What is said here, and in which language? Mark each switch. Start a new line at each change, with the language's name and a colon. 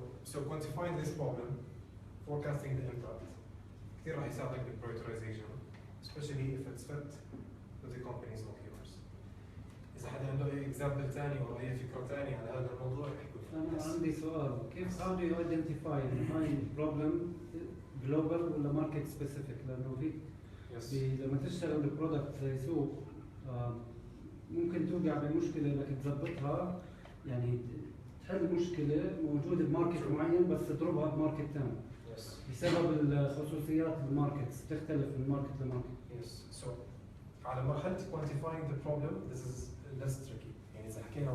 English: So quantifying this problem, forecasting the impact
Arabic: كثير راح يساعدك
English: بالprioritization especially if it's fit with the company's OKRs.
Arabic: إذا حدا عنده أي example ثاني أو أي فكرة ثانية على هذا الموضوع يحكوا فيه. أنا عندي سؤال، كيف
English: how do you identify
Arabic: هاي problem global ولا market specific؟ لأنه في لما تشتغل ببرودكت زي سوق ممكن توقع بمشكلة انك تظبطها يعني تحل مشكلة موجودة بماركت معين بس تضربها بماركت ثاني. بسبب الخصوصيات الماركتس تختلف من ماركت لماركت.
English: Yes. So
Arabic: على مرحلة
English: quantifying the problem this is less tricky.
Arabic: يعني إذا حكينا